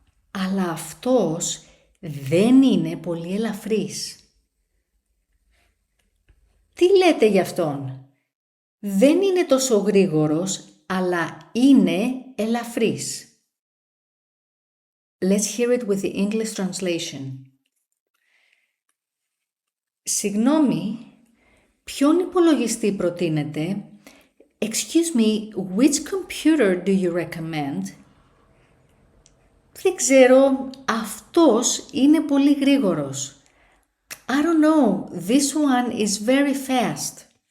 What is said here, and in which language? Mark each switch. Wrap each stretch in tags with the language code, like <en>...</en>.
<el>Αλλά αυτός δεν είναι πολύ ελαφρύς. Τι λέτε γι' αυτόν? Δεν είναι τόσο γρήγορος, αλλά είναι ελαφρύς.</el> <en>Let's hear it with the English translation.</en> <el>Συγγνώμη, ποιον υπολογιστή προτείνετε?</el> <en>Excuse me, which computer do you recommend?</en> <el>Δεν ξέρω, αυτός είναι πολύ γρήγορος.</el> <en>I don't know, this one is very fast.</en>